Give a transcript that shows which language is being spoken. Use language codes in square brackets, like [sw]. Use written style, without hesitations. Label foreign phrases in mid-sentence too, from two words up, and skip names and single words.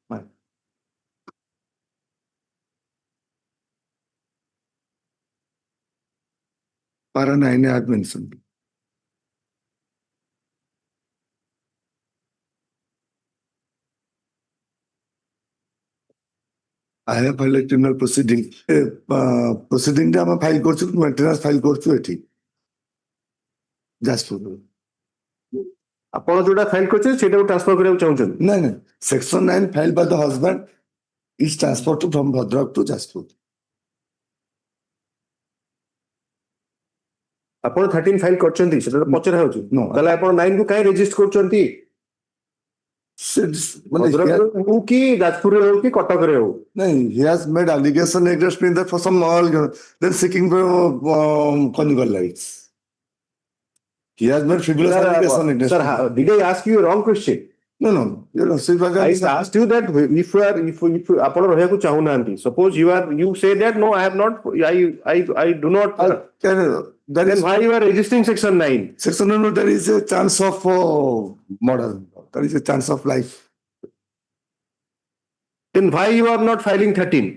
[en] Para 9 I have mentioned. I have filed a criminal proceeding. Proceeding I file korchu, maintenance file korchu eti. Jaspur. [or] ଆପଣ ଯୋଉଟା ଫାଇଲ କରିଛନ୍ତି ସେଇଟାକୁ ଟ୍ରାନ୍ସଫର କରିବାକୁ ଚାହୁଁଛନ୍ତି? [en] No. Section 9 filed by the husband is transferred from Bhadrak to Jaspur. [or] ଆପଣ 13 ଫାଇଲ କରିଛନ୍ତି ସେଟା ତ ପଚରା ହେଉଛି। ତାହେଲେ ଆପଣ 9 କୁ କାହିଁ ରେଜିଷ୍ଟ କରୁଛନ୍ତି? ଭଦ୍ରକରେ ହଉ କି ଯାଜପୁରରେ ହଉ କି କଟକରେ ହଉ? [en] He has made allegation against me that for some then seeking conjugal rights. He has made frivolous allegation against me. Sir, did I ask you a wrong question? No. I asked you that if [or] ଆପଣ ରହିବାକୁ ଚାହୁଁନାହାନ୍ତି, [en] suppose you say that no, I have not, I do not. Then why you are registering section 9? Section 9, there is a chance of murder. There is a chance of life. Then why you are not filing 13?